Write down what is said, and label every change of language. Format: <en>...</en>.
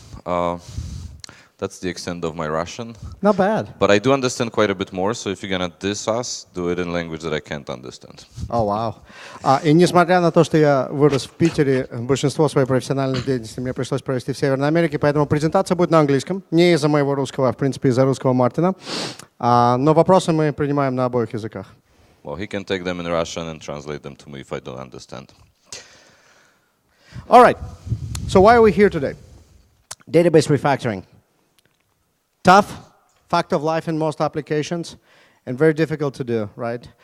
<en>That's the extent of my Russian. Not bad. But I do understand quite a bit more, so if you're gonna diss us, do it in language that I can't understand. Oh, wow.</en> <ru>И несмотря на то, что я вырос в Питере, большинство своей профессиональной деятельности мне пришлось провести в Северной Америке, поэтому презентация будет на английском. Не из-за моего русского, а в принципе из-за русского Мартина. Но вопросы мы принимаем на обоих языках.</ru> <en>Well, he can take them in Russian and translate them to me if I don't understand. All right. So why are we here today? Database refactoring. Tough, fact of life in most applications, and very difficult to do, right?</en>